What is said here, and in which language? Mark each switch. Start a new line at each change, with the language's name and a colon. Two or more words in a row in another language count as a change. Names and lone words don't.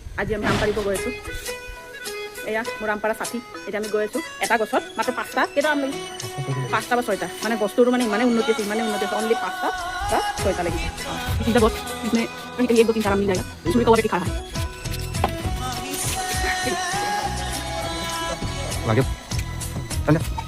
Assamese: আজি আমি আম পাৰিব গৈ আছোঁ। এয়া মোৰ আম পাৰা ছাঠি। এতিয়া আমি গৈ আছোঁ এটা গছত মাত্ৰ 5টা, কেইটা আম লাগিছে? 5টা বা 6টা, মানে বস্তুটো মানে ইমানেই উন্নতি আছে অনলি 5টা বা 6টা লাগিছে।
Hindi: सीधा बहुत इसमें कहीं कहीं 1 2 3 4 आम मिल जाएगा। इसमें भी कवर खा रहा है lagi tanya